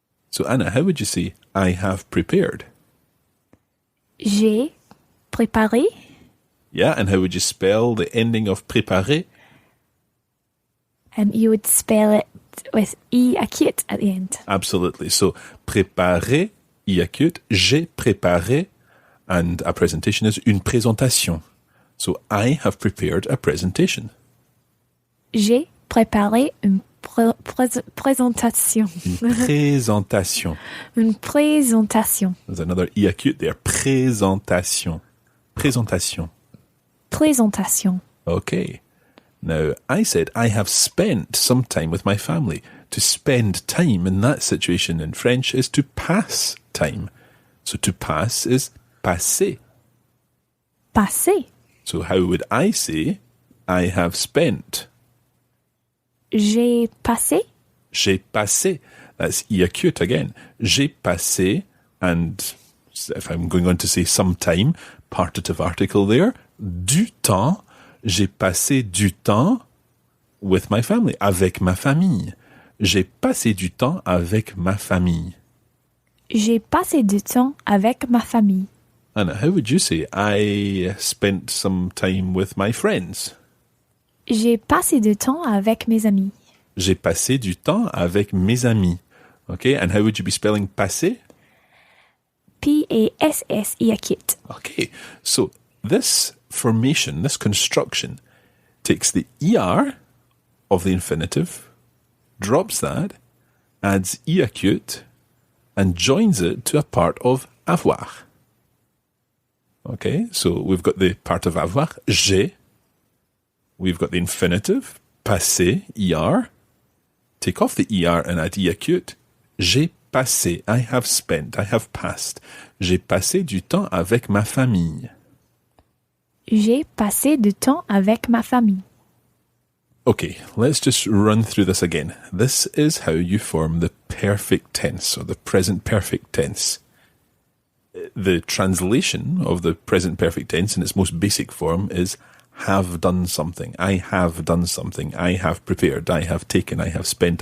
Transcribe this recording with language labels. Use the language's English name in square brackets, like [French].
[English] So Anna, how would you say, I have prepared? [French] J'ai préparé. [English] Yeah, and how would you spell the ending of préparer? You would spell it with E acute at the end. Absolutely. So préparer, E acute, [French] j'ai préparé, [English] and a presentation is [French] une présentation. [English] So I have prepared a presentation. [French] J'ai préparé une présentation. Une présentation. Une présentation. [English] There's another E acute there. [French] Présentation. Présentation. Présentation. [English] Okay. Now, I said I have spent some time with my family. To spend time in that situation in French is to pass time. So to pass is passer. Passer. So how would I say I have spent? [French] J'ai passé. J'ai passé. [English] That's E acute again. J'ai passé, and if I'm going on to say some time, partitive article there, [French] du temps. J'ai passé du temps [English] with my family, [French] avec ma famille. J'ai passé du temps avec ma famille. J'ai passé du temps avec ma famille. [English] Anna, how would you say I spent some time with my friends? [French] J'ai passé du temps avec mes amis. J'ai passé du temps avec mes amis. [English] Okay, and how would you be spelling passer? P-A-S-S-E acute. Okay, so this formation, this construction, takes the ER of the infinitive, drops that, adds E acute, and joins it to a part of avoir. Okay, so we've got the part of avoir, j'ai. We've got the infinitive, passé, ER. Take off the ER and add E acute. [French] J'ai passé, [English] I have spent, I have passed. [French] J'ai passé du temps avec ma famille. J'ai passé du temps avec ma famille. [English] Okay, let's just run through this again. This is how you form the perfect tense, or the present perfect tense. the translation of the present perfect tense in its most basic form is have done something. I have done something. I have prepared. I have taken. I have spent.